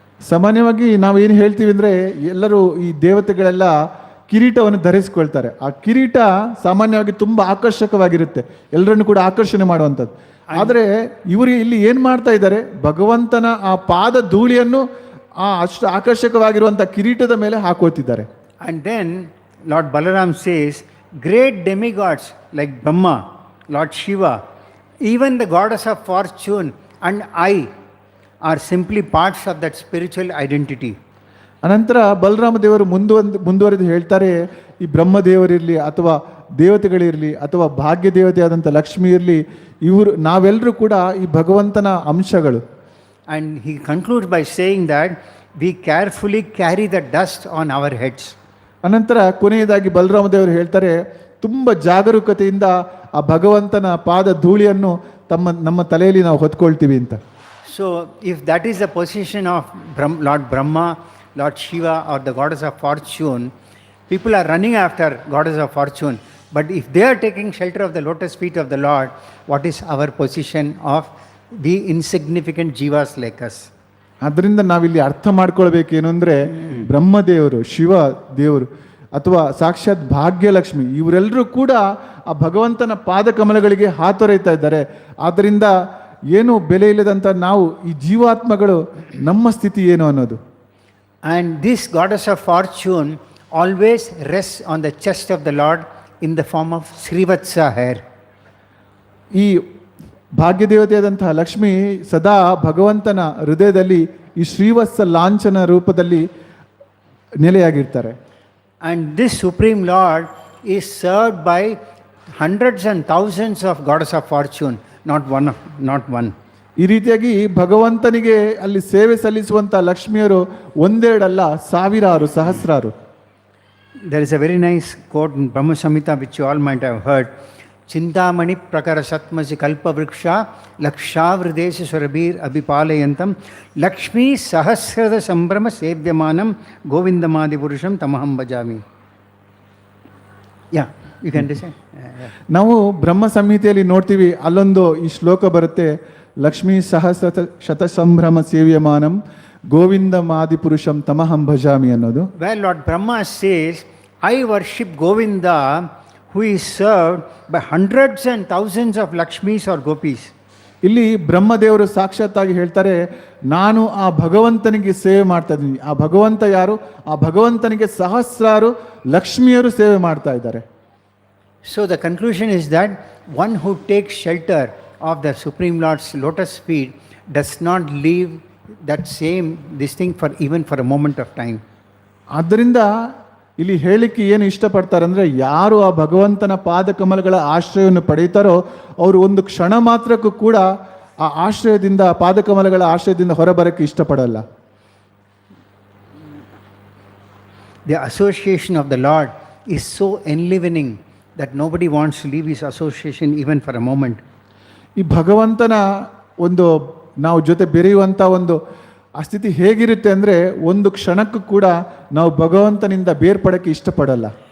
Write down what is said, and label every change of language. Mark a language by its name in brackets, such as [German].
[Kannada] ಸಾಮಾನ್ಯವಾಗಿ ನಾವು ಏನು ಹೇಳ್ತೀವಿ ಅಂದರೆ, ಎಲ್ಲರೂ ಈ ದೇವತೆಗಳೆಲ್ಲ ಕಿರೀಟವನ್ನು ಧರಿಸ್ಕೊಳ್ತಾರೆ. ಆ ಕಿರೀಟ ಸಾಮಾನ್ಯವಾಗಿ ತುಂಬ ಆಕರ್ಷಕವಾಗಿರುತ್ತೆ, ಎಲ್ಲರನ್ನು ಕೂಡ ಆಕರ್ಷಣೆ ಮಾಡುವಂಥದ್ದು. ಆದರೆ ಇವರು ಇಲ್ಲಿ ಏನು ಮಾಡ್ತಾ ಇದ್ದಾರೆ, ಭಗವಂತನ ಆ ಪಾದ ಧೂಳಿಯನ್ನು ಆ ಅಷ್ಟು ಆಕರ್ಷಕವಾಗಿರುವಂಥ ಕಿರೀಟದ ಮೇಲೆ ಹಾಕೋತಿದ್ದಾರೆ. [English] And then Lord Balaram says, great demigods like Brahma, Lord Shiva, Even the goddess of fortune and I are simply parts of that spiritual identity. [Kannada] ಅನಂತರ ಬಲರಾಮ ದೇವರು ಮುಂದುವರೆದು ಹೇಳ್ತಾರೆ, ಈ ಬ್ರಹ್ಮದೇವರಿರಲಿ ಅಥವಾ ದೇವತೆಗಳಿರಲಿ ಅಥವಾ ಭಾಗ್ಯ ದೇವತೆಯಾದಂಥ ಲಕ್ಷ್ಮಿ ಇರಲಿ, ನಾವೆಲ್ಲರೂ ಕೂಡ ಈ ಭಗವಂತನ ಅಂಶಗಳು. [English] And he concludes by saying that we carefully carry the dust on our heads. [Kannada] ಅನಂತರ ಕೊನೆಯದಾಗಿ ಬಲರಾಮ ದೇವರು ಹೇಳ್ತಾರೆ, ತುಂಬ ಜಾಗರೂಕತೆಯಿಂದ ಆ ಭಗವಂತನ ಪಾದ ಧೂಳಿಯನ್ನು ನಮ್ಮ ತಲೆಯಲ್ಲಿ ನಾವು ಹೊತ್ಕೊಳ್ತೀವಿ ಅಂತ. [English] So if that is the position of Lord Brahma, Lord Shiva or the goddess of fortune, people are running after goddess of fortune. But if they are taking shelter of the lotus feet of the Lord, what is our position of the insignificant jivas like us? [Kannada] ಅದರಿಂದ ನಾವಿಲ್ಲಿ ಅರ್ಥ ಮಾಡ್ಕೊಳ್ಬೇಕೇನು ಅಂದರೆ, ಬ್ರಹ್ಮದೇವರು, ಶಿವ ದೇವರು ಅಥವಾ ಸಾಕ್ಷಾತ್ ಭಾಗ್ಯಲಕ್ಷ್ಮಿ ಇವರೆಲ್ಲರೂ ಕೂಡ ಆ ಭಗವಂತನ ಪಾದಕಮಲಗಳಿಗೆ ಹಾತೊರೆಯುತ್ತಾ ಇದ್ದಾರೆ. ಆದ್ದರಿಂದ ಏನು ಬೆಲೆ ಇಲ್ಲದಂಥ ನಾವು ಈ ಜೀವಾತ್ಮಗಳು ನಮ್ಮ ಸ್ಥಿತಿ ಏನು ಅನ್ನೋದು. [English] And this goddess of fortune always rests on the chest of the Lord in the form of Srivatsa hair. [Kannada] ಈ ಭಾಗ್ಯದೇವತೆಯಾದಂತಹ ಲಕ್ಷ್ಮಿ ಸದಾ ಭಗವಂತನ ಹೃದಯದಲ್ಲಿ ಈ ಶ್ರೀವತ್ಸ ಲಾಂಛನ ರೂಪದಲ್ಲಿ ನೆಲೆಯಾಗಿರ್ತಾರೆ. [English] And this Supreme Lord is served by hundreds and thousands of goddess of fortune, not one. [Kannada] ಈ ರೀತಿಯಾಗಿ ಭಗವಂತನಿಗೆ ಅಲ್ಲಿ ಸೇವೆ ಸಲ್ಲಿಸುವಂಥ ಲಕ್ಷ್ಮಿಯರು ಒಂದೆರಡಲ್ಲ, ಸಾವಿರಾರು, ಸಹಸ್ರಾರು. [English] There is a very nice quote in Brahma Samhita which you all might have heard. [Sanskrit] Chintamani prakara satmasi kalpa vriksha lakshavridesha surabhir abhipalayantam lakshmi sahasrada sambrama sevyamanam govindamadi purusham tamaham bhajami. [English] Yeah, you can decide. [Kannada] ನಾವು ಬ್ರಹ್ಮ ಸಂಹಿತೆಯಲ್ಲಿ ನೋಡ್ತೀವಿ, ಅಲ್ಲೊಂದು ಈ ಶ್ಲೋಕ ಬರುತ್ತೆ, [Sanskrit] ಲಕ್ಷ್ಮೀ ಸಹಸ್ರ ಶತ ಸಂಭ್ರಮ ಸೇವ್ಯಮಾನಂ ಗೋವಿಂದ ಮಾದಿ ಪುರುಷಂ ತಮಹಂ ಭಜಾಮಿ [Kannada] ಅನ್ನೋದು. [English] Where Lord Brahma says, I worship Govinda who is served by hundreds and thousands of Lakshmis or Gopis. [Kannada] ಇಲ್ಲಿ ಬ್ರಹ್ಮದೇವರು ಸಾಕ್ಷಾತ್ತಾಗಿ ಹೇಳ್ತಾರೆ, ನಾನು ಆ ಭಗವಂತನಿಗೆ ಸೇವೆ ಮಾಡ್ತಾ ಇದ್ದೀನಿ. ಆ ಭಗವಂತ ಯಾರು? ಆ ಭಗವಂತನಿಗೆ ಸಹಸ್ರಾರು ಲಕ್ಷ್ಮಿಯರು ಸೇವೆ ಮಾಡ್ತಾ ಇದ್ದಾರೆ. [English] So the conclusion is that one who takes shelter of the Supreme Lord's lotus feet does not leave that same this thing for even for a moment of time. [Kannada] ಆದ್ದರಿಂದ ಇಲ್ಲಿ ಹೇಳಿಕೆ ಏನು ಇಷ್ಟಪಡ್ತಾರೆ ಅಂದರೆ, ಯಾರು ಆ ಭಗವಂತನ ಪಾದಕಮಲಗಳ ಆಶ್ರಯವನ್ನು ಪಡೆಯುತ್ತಾರೋ ಅವರು ಒಂದು ಕ್ಷಣ ಮಾತ್ರಕ್ಕೂ ಕೂಡ ಆ ಆಶ್ರಯದಿಂದ, ಪಾದಕಮಲಗಳ ಆಶ್ರಯದಿಂದ ಹೊರಬರಕ್ಕೆ ಇಷ್ಟಪಡಲ್ಲ. [English] The association of the Lord is so enlivening that nobody wants to leave his association even for a moment. [Kannada] ಈ ಭಗವಂತನ ಒಂದು ನಾವು ಜೊತೆ ಬೆರೆಯುವಂಥ ಒಂದು ಆ ಸ್ಥಿತಿ ಹೇಗಿರುತ್ತೆ ಅಂದರೆ, ಒಂದು ಕ್ಷಣಕ್ಕೂ ಕೂಡ ನಾವು ಭಗವಂತನಿಂದ ಬೇರ್ಪಡಕ್ಕೆ ಇಷ್ಟಪಡಲ್ಲ.